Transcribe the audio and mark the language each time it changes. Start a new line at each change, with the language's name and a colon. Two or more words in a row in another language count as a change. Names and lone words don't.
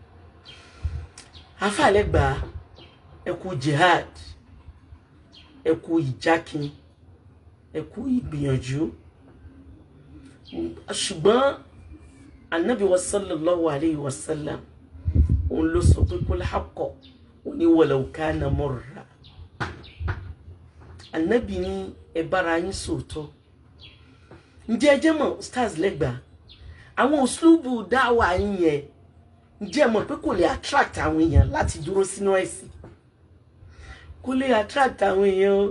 Yoruba: Àfáà Lẹ́gbà, ẹ kú jihad, ẹ kú ìjákin, ẹ kú ìgbìyànjú. Ṣùgbọ́n Ànábì wa
Arabic: صلى الله عليه وسلم
Yoruba: òun ló sọ pé
Arabic: قل الحق
Yoruba: ó ní
Arabic: ولو كان مرا.
Yoruba: Ànábì ní ẹ bára yín sòótọ́. Ǹjẹ́ ẹ jẹ́ mọ̀ Ustaz Lẹ́gbà, àwọn uslubu dáwà yín yẹn, ǹjẹ́ ẹ mọ̀ pé kò lè attract àwọn èèyàn láti dúró sínú ẹ̀sìn? Kò lè attract àwọn èèyàn o.